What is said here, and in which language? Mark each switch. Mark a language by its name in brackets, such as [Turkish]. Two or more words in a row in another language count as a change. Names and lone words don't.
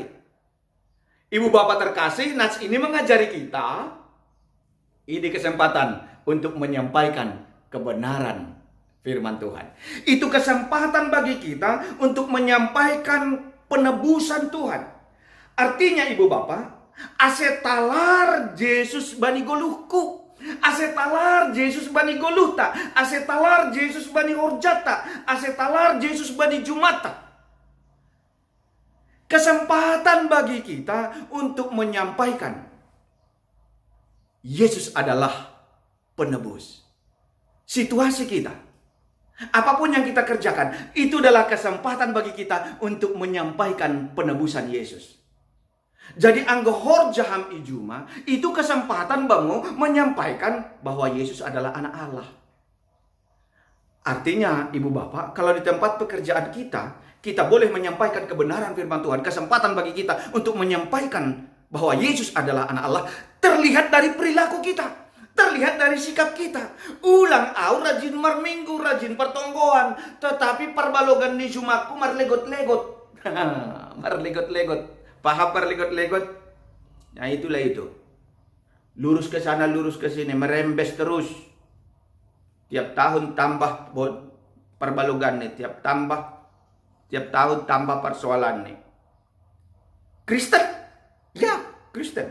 [Indonesian] Ibu bapak terkasih, nats ini mengajari kita, ini kesempatan untuk menyampaikan kebenaran firman Tuhan. Itu kesempatan bagi kita untuk menyampaikan penebusan Tuhan. Artinya ibu bapak, [Batak Simalungun] asetalar Yesus bani goluhku, asetalar Yesus bani goluhta, asetalar Yesus bani horjata, asetalar Yesus bani jumata. [Indonesian] Kesempatan bagi kita untuk menyampaikan Yesus adalah penebus situasi kita. Apapun yang kita kerjakan, itu adalah kesempatan bagi kita untuk menyampaikan penebusan Yesus. Jadi [Batak Simalungun] anggohor jaham ijuma, [Indonesian] itu kesempatan bangu menyampaikan bahwa Yesus adalah anak Allah. Artinya, ibu bapak, kalau di tempat pekerjaan kita boleh menyampaikan kebenaran firman Tuhan. Kesempatan bagi kita untuk menyampaikan bahwa Yesus adalah anak Allah, terlihat dari perilaku kita, terlihat dari sikap kita. [Batak Simalungun] Ulang au [Indonesian] rajin marminggu, rajin [Batak Simalungun] pertonggoan, tetapi perbalogan di jumaku marlegot-legot. Marlegot-legot. [Indonesian] Paham perlegot-legot? Nah, itulah itu. Lurus ke sana, lurus ke sini, merembes terus. Tiap tahun tambah perbalogan nih, tiap tahun tambah persoalan nih. Kristen? Ya, Kristen.